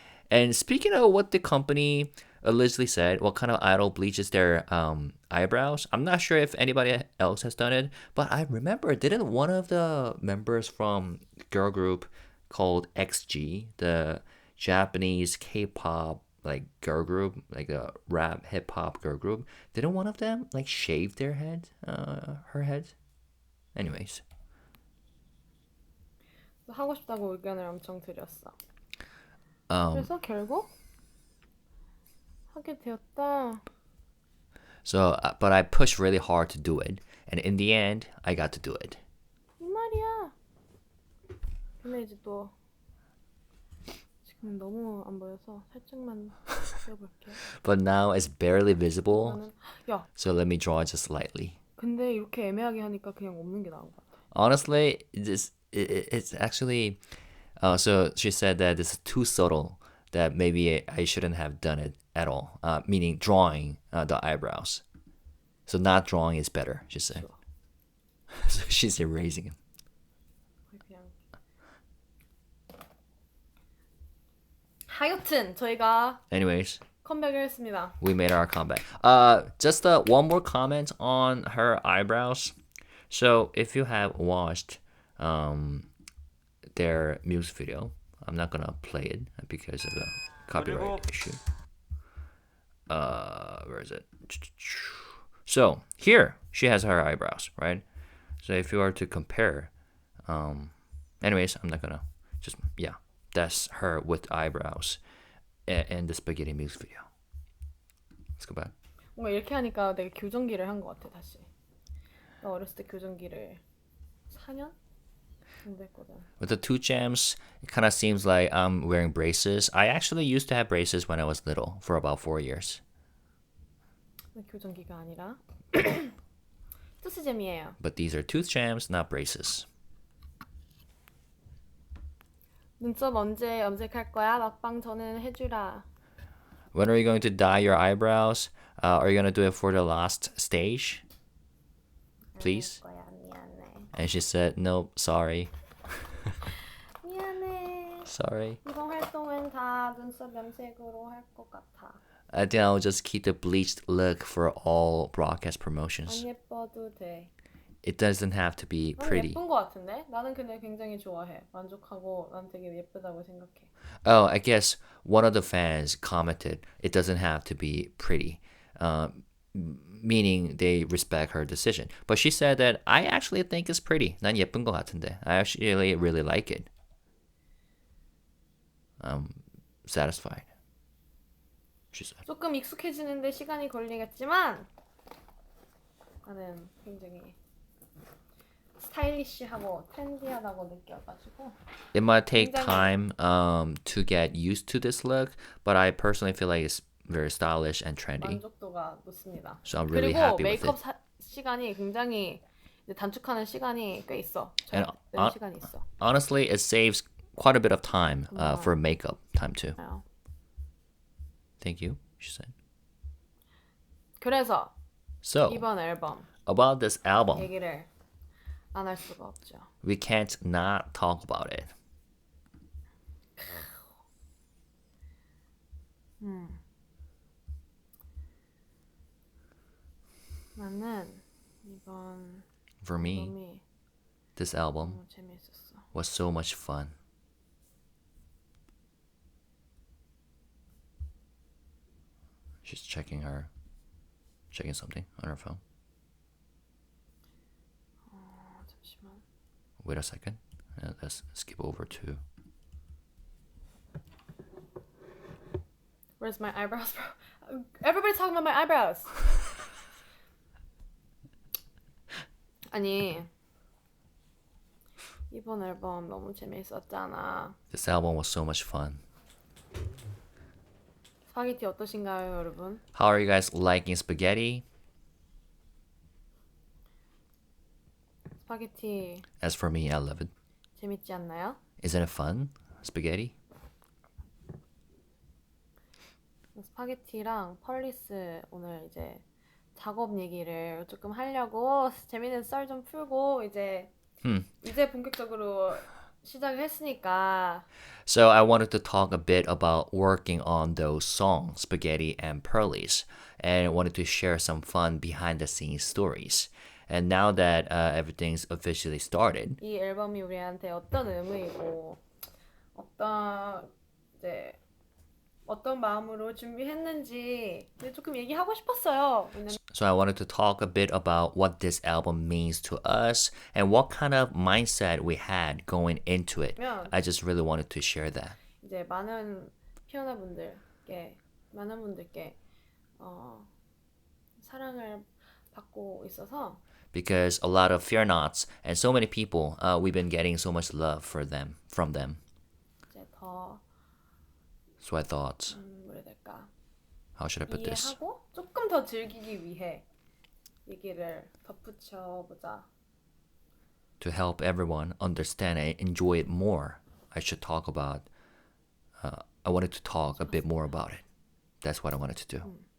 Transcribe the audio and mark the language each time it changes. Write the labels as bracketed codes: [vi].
[en] And speaking of what the company allegedly said, what kind of idol bleaches their eyebrows, I'm not sure if anybody else has done it, but I remember, didn't one of the members from girl group called XG, the Japanese K-pop like girl group, like a rap hip hop girl group. Didn't one of them like shave their head, her head? Anyways, [ko] 하고 싶다고 의견을 엄청 드렸어. um, 그래서 결국 하게 되었다. [en] so but I pushed really hard to do it, and in the end, I got to do it. [ko] 이 말이야. 근데 이제 또 지금 너무 안 보여서 살짝만 띄워볼게. [en] But now it's barely visible, [ko] 나는 야, [en] so let me draw it just slightly. [ko] 근데 이렇게 애매하게 하니까 그냥 없는 게 나은 것 같아. [en] Honestly, it's actually. So she said that this is too subtle that maybe I shouldn't have done it at all. Meaning drawing the eyebrows. So not drawing is better, she said. So she's erasing it. [ko] 그냥 하여튼 저희가 [en] Anyways, [ko] 컴백을 했습니다. [en] we made our comeback. Just one more comment on her eyebrows. So if you have watched their music video, I'm not gonna play it because of the copyright issue. Where is it? So here she has her eyebrows, right? So if you are to compare, anyways, I'm not gonna that's her with eyebrows in the spaghetti music video. Let's go back. [ko] 뭔가 이렇게 하니까 되게 교정기를 한 것 같아 다시. 나 어렸을 때 교정기를 4년 정도 했거든. [en] With the two gems, it kind of seems like I'm wearing braces. I actually used to have braces when I was little for about 4 years. [ko] 교정기가 아니라 투스잼이에요. [en] But these are tooth gems, not braces. [ko] 눈썹 언제 염색할 거야? 막방 전에는 해주라. [en] When are you going to dye your eyebrows? Are you going to do it for the last stage? Please? [ko] 거야, 미안해. [en] And she said, nope, sorry. [ko] 미안해. [en] Sorry. [ko] 이번 활동은 다 눈썹 염색으로 할 것 같아. [en] I think I'll just keep the bleached look for all broadcast promotions. [ko] 안 예뻐도 돼. [en] It doesn't have to be pretty. [ko] 예쁜 것 같은데? 나는 근데 굉장히 좋아해. 만족하고 난 되게 예쁘다고 생각해. [en] Oh, I guess one of the fans commented it doesn't have to be pretty, meaning they respect her decision. But she said that I actually think it's pretty. [ko] 난 예쁜 것 같은데. [en] I actually really like it. I'm satisfied. She said. [ko] 조금 익숙해지는데 시간이 걸리겠지만 나는 굉장히 스타일리시하고 트렌디하다고 느껴가지고 [en] It might take [ko] 굉장히- [en] time to get used to this look, but I personally feel like it's very stylish and trendy. [ko] 만족도가 높습니다. [en] So I'm really [ko] 그리고 [en] happy with [ko] 메이크업 [en] it. [ko] 시간이 굉장히 이제 단축하는 시간이 꽤 있어. [en] And [ko] 되는 시간이 있어. [en] honestly, it saves quite a bit of time for makeup time too. 어. Thank you, she said. [ko] 그래서 [en] So [ko] 이번 앨범 [en] about this album, [ko] 얘기를 안 할 수가 없죠. [en] we can't not talk about it. [ko] 나는 이번 [en] For me, [ko] 앨범이 [en] this album [ko] 너무 재밌었어. [en] was so much fun. She's checking something on her phone. [ko] 잠시만. [en] Wait a second. Let's skip over to. Where's my eyebrows, bro? Everybody's talking about my eyebrows. [ko] 아니 이번 앨범 너무 재밌었잖아. [en] This album was so much fun. [ko] 스파게티 어떠신가요, 여러분? [en] How are you guys liking spaghetti? [ko] 스파게티 [en] As for me, I love it. [ko] 재밌지 않나요? [en] Isn't it fun? Spaghetti? [ko] 스파게티랑 펄리스 오늘 이제 작업 얘기를 조금 하려고 재밌는 썰 좀 풀고 이제 본격적으로 시작을 했으니까 [en] So I wanted to talk a bit about working on those songs, Spaghetti and Pearlies, and wanted to share some fun behind the scenes stories. And now that everything's officially started, [ko] 이 앨범이 우리한테 어떤 의미이고 이제 어떤 마음으로 준비했는지 조금 얘기하고 싶었어요. [en] So I wanted to talk a bit about what this album means to us and what kind of mindset we had going into it. I just really wanted to share that. [ko] 이제 많은 분들께 사랑을 받고 있어서 [en] because a lot of fear nots and so many people we've been getting so much love from them. [ko] 이제 더 [en] So I thought, [ko] 뭐라 해야 될까? [en] how should I put this? [ko] 이해하고 조금 더 즐기기 위해 얘기를 덧붙여 보자. [en] To help everyone understand and enjoy it more, I should talk about. I wanted to talk a bit more about it. That's what I wanted to do.